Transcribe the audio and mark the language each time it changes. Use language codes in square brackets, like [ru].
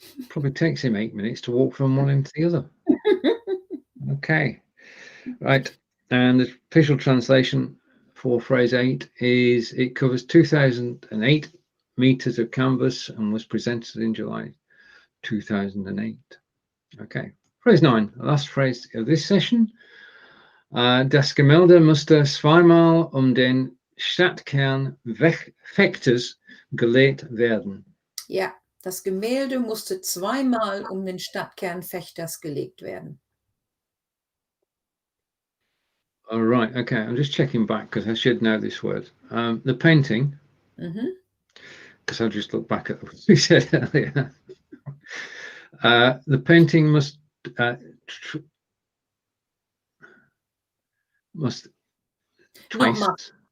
[en] Probably takes him 8 minutes to walk from one end to the other. Okay, right. And the official translation for phrase 8 is it covers 2008 meters of canvas and was presented in July 2008. Okay. Phrase 9, the last phrase of this session. [de] Das Gemälde musste zweimal den Stadtkern Vechtas gelegt werden. Ja, das Gemälde musste zweimal den Stadtkern Vechtas gelegt werden. [en] All right, okay, I'm just checking back because I should know this word. The painting, because I just looked back at what we said earlier. The painting must twice.